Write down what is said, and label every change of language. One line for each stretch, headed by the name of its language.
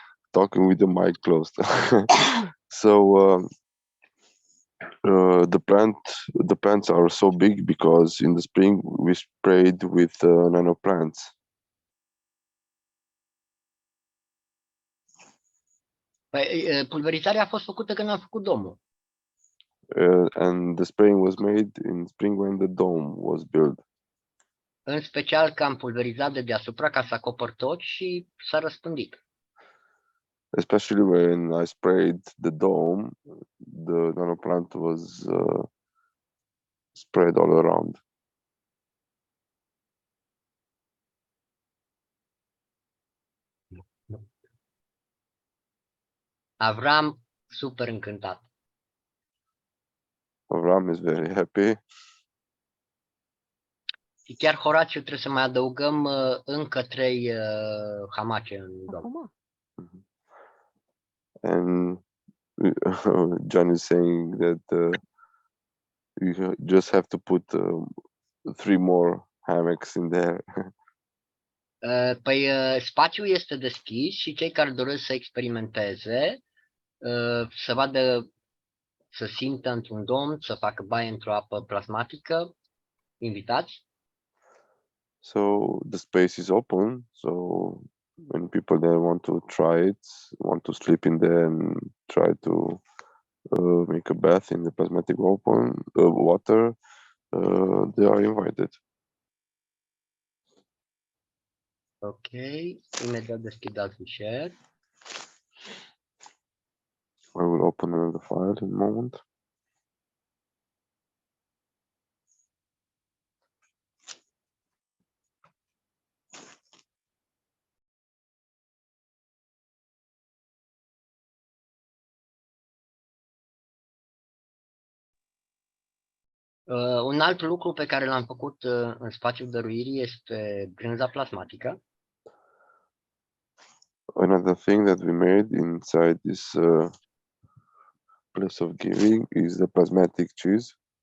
English: Talking with the mic closed. So the plants are so big because in the spring we sprayed with nano plants.
Romanian: Păi, pulverizarea a fost făcută când am făcut domul.
English: And the spraying was made in spring when the dome was built.
Romanian: În special că am pulverizat de deasupra ca să acopăr tot și s-a răspândit.
English: Especially when I sprayed the dome, the nano plant was spread all around.
Romanian: Avram, super încântat.
English: Avram is very happy.
Romanian: Și chiar Horatiu trebuie să mai adăugăm încă 3 hamace în dom.
English: And John is saying that you just have to put 3 more hammocks in there.
Romanian: Păi spațiul este deschis și cei care doresc să experimenteze, să vadă, să simtă într-un dom, să facă baie într-o apă plasmatică, invitați.
English: So the space is open, so when people there want to try it, want to sleep in there and try to make a bath in the plasmatic water, they are invited.
Romanian: Ok, imediat deschid alt fișier.
English: I will open another file in a moment.
Romanian: Un alt lucru pe care l-am făcut în spațiul dăruirii este brânza plasmatică.
English: Another thing that we made inside this place of giving is the plasmatic cheese.